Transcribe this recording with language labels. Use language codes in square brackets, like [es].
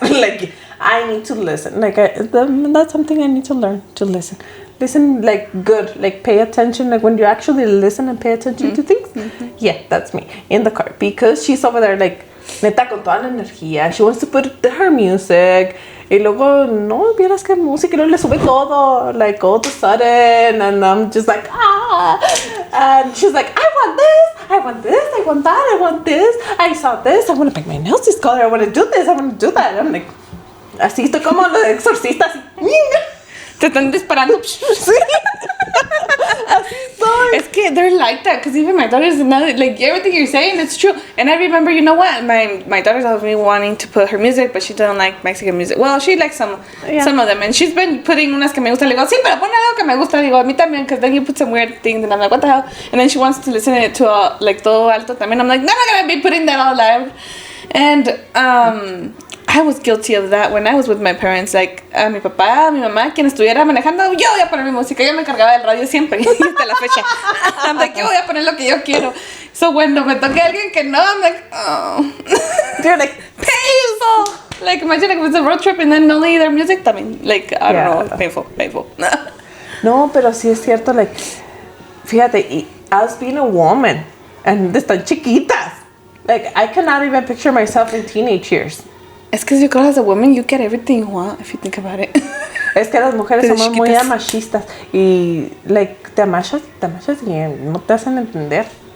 [en] Like, I need to listen. Like, that's something I need to learn, to listen. Listen, like, good. Like, pay attention. Like, when you actually listen and pay attention to things. Yeah, that's me. In the car. Because she's over there, like, neta, con toda la energía. She wants to put her music. [es] Y luego, no, vieras que música. Y luego le sube todo. Like, all of a sudden. [en] And I'm just like, And she's like, I want this. I want this. I want that. I want this. I saw this. I want to paint my nails this color. I want to do this. I want to do that. And I'm like, [es] Así estoy como los exorcistas. Te están disparando. Sí. Así estoy. [en] Es que they're like that, because even my daughters, like, everything you're saying, it's true. And I remember, you know what, my daughter's always me wanting to put her music, but she doesn't like Mexican music. Well, she likes some of them, and she's been putting unas que me gustan. Le digo, sí, pero pon algo que me gusta. Le digo, a mí también, because then you put some weird things, and I'm like, what the hell? And then she wants to listen to like todo alto también. I'm like, no, I'm not gonna be putting that all loud. And I was guilty of that when I was with my parents. [es] Like, a mi papá, a mi mamá, quien estuviera manejando, yo voy a poner mi música. Yo me encargaba del radio siempre, hasta la fecha. I'm like, yo voy a poner lo que yo quiero. So, cuando me toque alguien que no, I'm like, oh. [en] You're like, painful. Like, imagine like, if it's a road trip and then only their music también. Like, I don't know, painful. [es] No, pero sí es cierto, like, fíjate, us being a woman, and están chiquitas. [en] Like, I cannot even picture myself in teenage years. Es que yo creo as a woman, you get everything you want, if you think about it. [es] Es que las mujeres somos muy machistas y, like, te amachas y no te hacen entender.